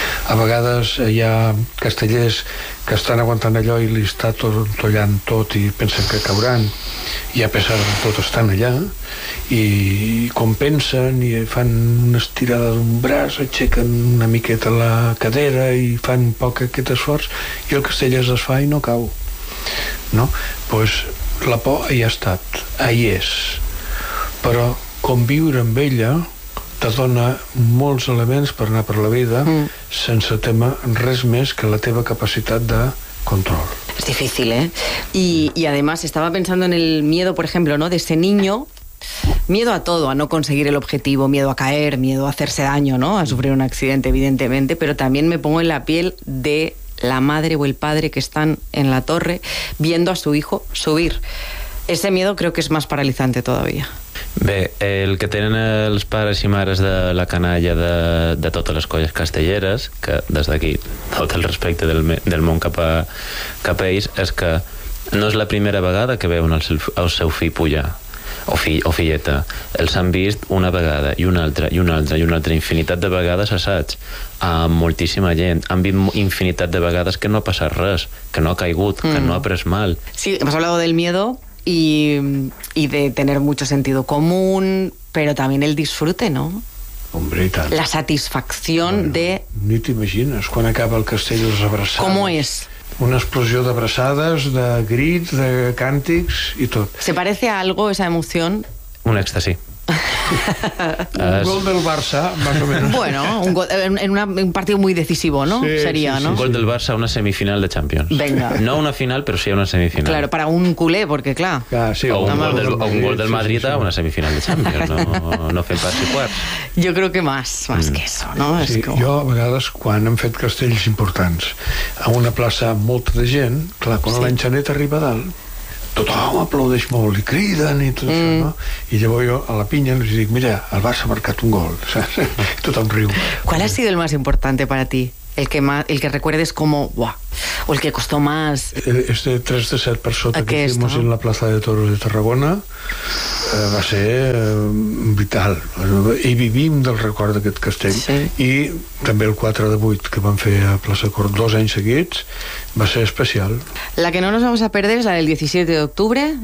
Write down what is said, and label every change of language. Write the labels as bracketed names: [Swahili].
[Catalan] A vegades hi ha castellers que estan aguantant allò i li està tollant tot i pensen que cauran, i a pesar de tot estan allà, i compensen i fan una estirada d'un braç, aixequen una miqueta la cadera i fan poc aquest esforç, i el castell es desfà i no cau, no? Pues la por hi ha estat, hi és, però conviure amb ella te dona molts elements per anar per la vida sense tema res més que la teva capacitat de control. És difícil, eh? I además estava pensant en el [Spanish] miedo, [Catalan] per exemple, no, [Spanish] de ese niño. Miedo a todo, a no conseguir el objetivo, miedo a caer, miedo a hacerse daño, ¿no? A sufrir un accidente, evidentemente, pero también me pongo en la piel de la madre o el padre que están en la torre viendo a su hijo subir. Ese miedo creo que es más paralizante todavía. [Catalan] Bé, el que tenen els pares i mares de la canalla de totes les colles castelleres, que des d'aquí tot el respecte del món cap a ells, és que no és la primera vegada que veuen el seu fill pujar. O fill o filleta, els han vist una vegada i una altra i una altra i una altra infinitat de vegades, assaig a moltíssima gent, han vist infinitat de vegades que no ha passat res, que no ha caigut, que no ha pres mal. [Spanish] Sí, hemos hablado del miedo y de tener mucho sentido común, pero también el disfrute, ¿no? Hombre, [Catalan] i tant. [Spanish] La satisfacción, bueno, de... [Catalan] Ni t'imagines quan acaba el castell els abraçats. [Spanish] ¿Cómo es? [Catalan] Una explosió d'abraçades, de grits, de càntics i tot. [Spanish] ¿Se parece a algo esa emoción? [Catalan] Un èxtasi. [Spanish] Un gol del Barça, más o menos. Bueno, un gol, en una, un partido muy decisivo, ¿no? Sí, sería, sí, ¿no? Sí, un gol del Barça, una semifinal de Champions. Venga. No una final, pero sí una semifinal. Claro, para un culé, porque claro. Ah, sí, o un gol del Madrid, sí, sí, sí, una semifinal de Champions. [Catalan] No, no fem pas i quarts. Jo crec que més que això, ¿no? Sí, és com... Jo, a vegades, quan hem fet castells importants a una plaça amb molta de gent, clar, quan sí, l'enxaneta arriba a dalt, tothom aplaudeix molt i criden i tot això, no? I llavors jo a la pinya els dic, mira, el Barça ha marcat un gol, saps? I tothom riu. [Spanish] ¿Cuál ha sido el más importante para ti? El que recuerdes como, buah, o el que costó más. Este 3 de 7 per sota que hicimos en la plaza de toros de Tarragona [Catalan] va ser vital. I vivim del record d'aquest castell. Sí. I també el 4 de 8 que vam fer a Plaça Cort 2 anys seguits va ser especial. [Spanish] La que no nos vamos a perder es la del 17 de octubre.